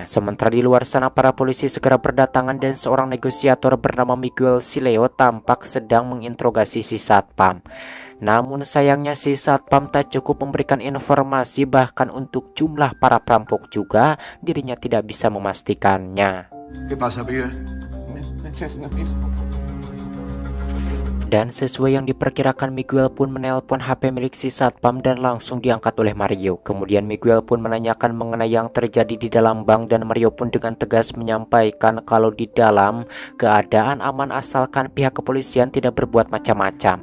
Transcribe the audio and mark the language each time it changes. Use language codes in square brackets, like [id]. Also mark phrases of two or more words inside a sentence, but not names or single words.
[id] Sementara di luar sana para polisi segera berdatangan dan seorang negosiator bernama Miguel Sileo tampak sedang menginterogasi si satpam. Namun sayangnya si satpam tak cukup memberikan informasi, bahkan untuk jumlah para perampok juga dirinya tidak bisa memastikannya. [es] ¿Qué pasa, pibe? [id] Dan sesuai yang diperkirakan, Miguel pun menelpon HP milik si satpam dan langsung diangkat oleh Mario. Kemudian Miguel pun menanyakan mengenai yang terjadi di dalam bank dan Mario pun dengan tegas menyampaikan kalau di dalam keadaan aman asalkan pihak kepolisian tidak berbuat macam-macam.